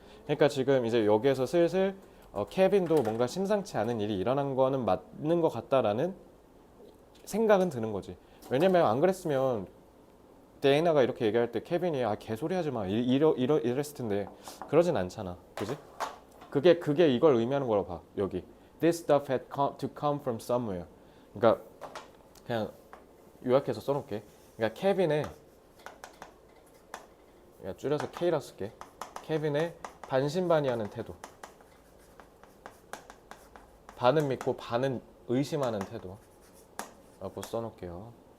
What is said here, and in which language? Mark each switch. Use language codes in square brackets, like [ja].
[ko] 그러니까 지금 이제 여기에서 슬슬 케빈도 뭔가 심상치 않은 일이 일어난 거는 맞는 것 같다라는 생각은 드는 거지. 왜냐면 안 그랬으면 데이나가 이렇게 얘기할 때 케빈이 개소리 하지 마 이랬을 텐데 그러진 않잖아. 그지? 그게 이걸 의미하는 거라고 봐. 여기 [en] This stuff had to come from somewhere. [ko] 그러니까 그냥 요약해서 써놓을게. 그러니까 케빈의 줄여서 K라 쓸게. 케빈의 반신반의하는 태도. 반은 믿고 반은 의심하는 태도. 라고 써놓을게요.